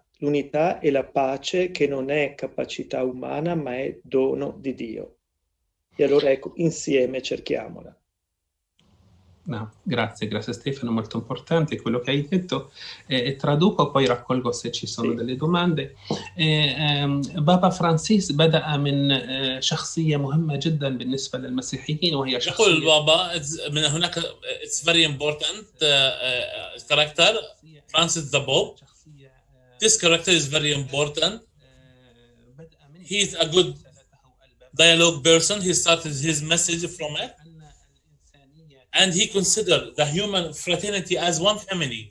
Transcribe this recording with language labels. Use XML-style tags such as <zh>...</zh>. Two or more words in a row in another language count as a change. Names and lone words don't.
<it>L'unità e la pace che non è capacità umana, ma è dono di Dio. E allora ecco, insieme cerchiamola. No, grazie Stefano, molto importante quello che hai detto. Traduco poi raccolgo se ci sono delle domande.</it> <ar>بابا فرانسيس بدأ من شخصية مهمة جدا بالنسبة للمسيحيين وهي شخصية يقول البابا من هناك</ar> <en>it's very important character Francis the Pope. This character is very important. He is a good dialogue person. He started his message from it. And he considered the human fraternity as one family.</en>